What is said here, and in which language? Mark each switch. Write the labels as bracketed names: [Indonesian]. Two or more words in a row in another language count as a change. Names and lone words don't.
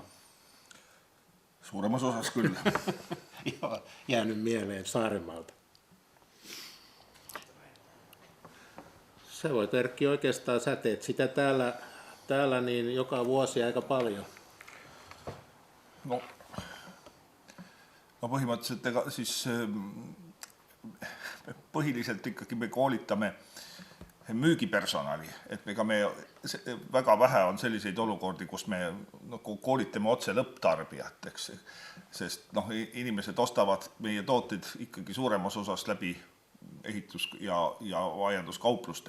[Finnish] Suuremmassa osassa kyllä. Joo, jäänyt mieleen Saarenmaalta. Sä voit, Erkki, oikeastaan säteet sitä täällä niin joka vuosi aika paljon. [Estonian] No põhimõtteliselt siis põhiliselt ikkagi me koolitame müügipersonali, et ega väga vähe on selliseid olukordi, kus me koolitame otse lõpptarbijat, eks, sest inimesed ostavad meie tooted ikkagi suuremas osas läbi ehitus- ja aianduskaupluste.